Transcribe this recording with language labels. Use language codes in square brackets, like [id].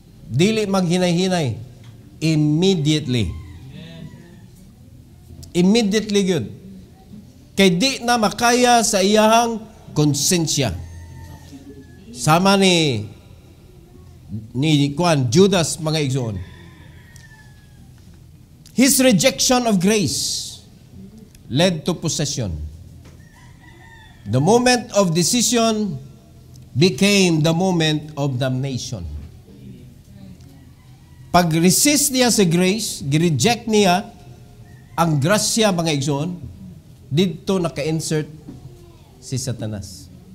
[ceb] Dili maghinay-hinay. Immediately. Immediately good. Kay di na makaya sa iyahang konsensya. Sama ni Judas, mga igsoon. [en] His rejection of grace led to possession. The moment of decision became the moment of damnation. [ceb] Pag-resist niya sa grace, gireject niya ang grasya, mga igsoon, dito naka-insert si Satanas.